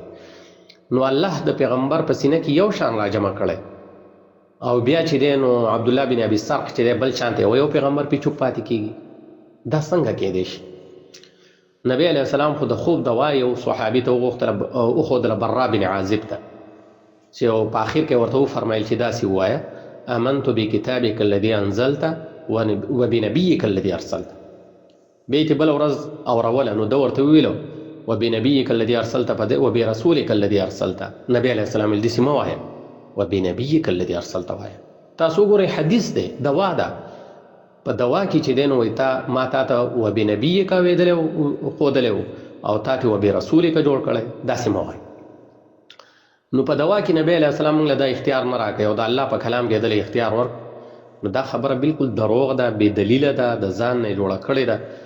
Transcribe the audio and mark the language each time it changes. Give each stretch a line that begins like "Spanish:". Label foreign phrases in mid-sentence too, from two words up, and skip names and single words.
Pashto: نو الله د پیغمبر په سینه کې یو شان راجمع کړی، او بیا چې دی نو عبدالله بن ابي سرح چې دی بل شان ته یو پیغمبر پې چوپ پاتې کېږي، دا څنګه کېدی شي؟ نبی
Arabic: علیه السلام
Pashto: خو د خوب دوا یو صحابي ته وښودله، برا بن عازب ته، چې په آخر کې ورته وفرمیل چې داسې ووایه
Arabic: آمنت بکتابک الذي انزلت وبنبیک الذي ارسلت.
Pashto: بیا یې بله ورځ اوروله نو ده ورته وویلو
Arabic: وبنبیک الذي ارسلت وبرسولک الذي ارسلت.
Pashto: نبی
Arabic: علیه السلام
Pashto: ویل داسې مه وایه،
Arabic: وبنبیک الذي ارسلت
Pashto: وایه. تاسو وګورئ حدیث دی، دوا ده، په دوا کې چې دی نو وایي تا ما تا ته وبنبیک ویلی ښودلی و او تا ته وبرسولک جوړ کړی، داسې مه وایه. نو په دوا کې نبی
Arabic: علیه السلام
Pashto: موږ له دا اختیار نه راکوي او د الله په کلام کې دله اختیار ورک نو دا خبره بالکل دروغ ده، بې دلیله ده، د ځان نه یې جوړه کړې ده.